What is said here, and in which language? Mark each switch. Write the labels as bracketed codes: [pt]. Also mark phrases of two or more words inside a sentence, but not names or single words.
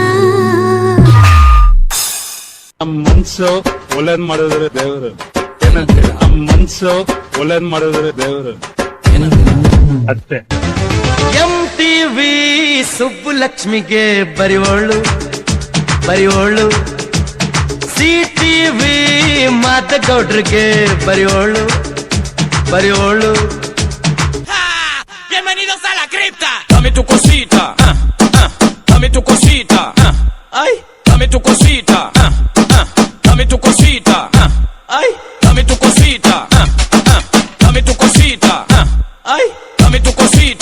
[kn] ನಮ್ಮ ಮನ್ಸು ಒಳ್ಳೇದ್ ಮಾಡಿದ್ರೆ ದೇವರು, ನಮ್ಮ ಮನ್ಸು ಒಳ್ಳೇದ್ ಮಾಡಿದ್ರೆ ದೇವರು ಅಷ್ಟೇ. MTV ಸುಬ್ಬುಲಕ್ಷ್ಮಿಗೆ ಬರಿವೋಳು, CTV ಮಾತಗೌಡ್ರಿಗೆ ಬರಿವೋಳು. [es] Bienvenidos a la cripta. Dame tu cosita, dame tu cosita, ay, dame tu cosita, dame tu cosita, ay, dame tu cosita, dame tu cosita, ay, dame tu cosita,